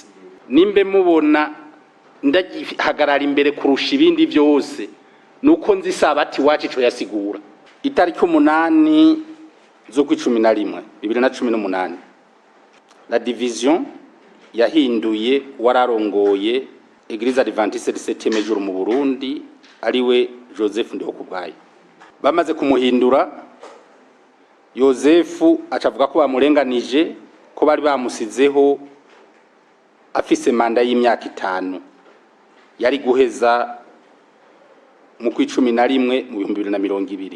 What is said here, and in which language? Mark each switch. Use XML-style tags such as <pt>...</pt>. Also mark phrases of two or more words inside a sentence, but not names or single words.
<rn>Nimbe mubona ndagihagarara imbere kurusha ibindi byose nuko nzi sabati wacu ico yasigura. Itariki 8 zo ku 11 2018</rn> <fr>la division</fr> <rn>yahinduye wararongoye Eglise Adventiste du 7e jour mu Burundi ariwe Joseph Ndihokubwayo. Bamaze kumuhindura, Joseph acavuga ko bamurenganije ko bari bamusizeho afise manda y'imyaka 5 yari guheza mu kwa 11 mu 2020.</rn>